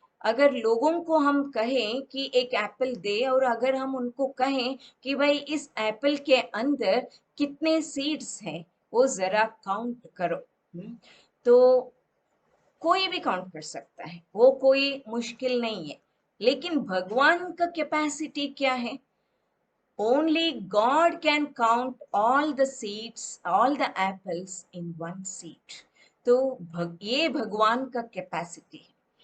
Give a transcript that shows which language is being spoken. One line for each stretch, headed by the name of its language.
Hindi: अगर लोगों को हम कहें कि एक एप्पल दे, और अगर हम उनको कहें कि भाई इस एप्पल के अंदर कितने सीड्स हैं वो जरा काउंट करो, तो कोई भी काउंट कर सकता है, वो कोई मुश्किल नहीं है। लेकिन भगवान का कैपेसिटी क्या है,
English: only God can count all the seeds, all the apples in one seed।
Hindi: तो ये भगवान का कैपेसिटी है।